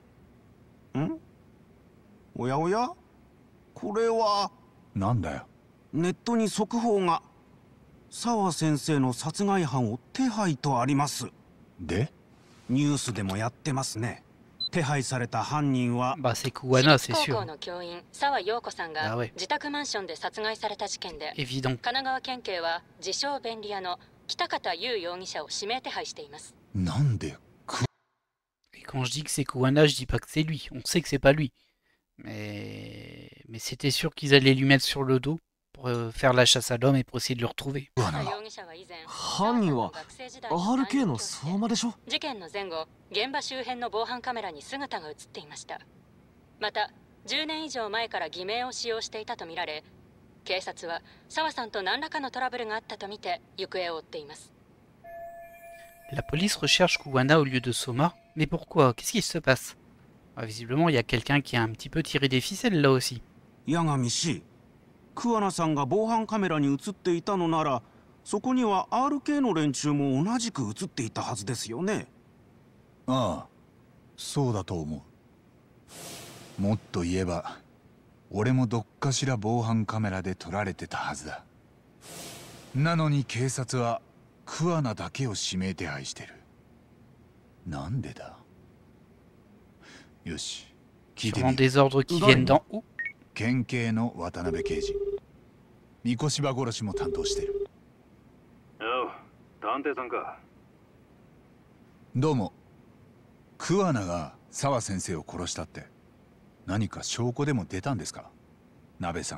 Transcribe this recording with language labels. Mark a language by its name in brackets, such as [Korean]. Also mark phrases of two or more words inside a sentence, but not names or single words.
[Japanese] ん？おやおや？これはなんだよ。ネットに速報が。沢先生の殺害犯を手配とあります。で？ニュースでもやってますね。手配された犯人は [French] Bah c'est Kuwana, c'est [Japanese] 高 [French] sûr. [Japanese] 校の教員沢陽子さん [French] Ah [Japanese] が [French] ouais. [Japanese] 自宅マンションで殺害された事件で、 [French] Évident. [Japanese] 神奈川県警は自称便利屋の北方優容疑者を指名手配しています。なんで？ [French] Et quand je dis que c'est Kuwana, je dis pas que c'est lui. On sait que c'est pas lui. Mais c'était sûr qu'ils allaient lui mettre sur le dos pour faire la chasse à l'homme et pour essayer de le retrouver. [Japanese] 北方容疑者は以前、犯人は学生時代に RK の相馬でしょ。事件の前後、現場周辺の防犯カメラに姿が映っていました。また10年以上前から偽名を使用していたとみられ、警察は沢さんと何らかのトラブルがあったとみて行方を追っています。 [French] La police recherche Kuwana au lieu de Soma. Mais pourquoi? Qu'est-ce qui se passe? Visiblement, il y a quelqu'un qui a un petit peu tiré des ficelles là aussi. [Japanese] 八神氏、桑名さんが防犯カメラに映っていたのなら、そこには RK の連中も同じく映っていたはずですよね。ああ、そうだと思う。もっと言えば俺もどっかしら防犯カメラで撮られてたはずだ。なのに警察は桑名だけを指名手配してる。なんでだ？よし、聞いてみ [French] Sûrement [Japanese] る。 [French] des ordres qui viennent d'en haut. [Japanese] 県警の渡辺刑事、三越柴殺しも担当してる。おう、探偵さんか。どうも。桑名が沢先生を殺したって何か証拠でも出たんですか、鍋さん。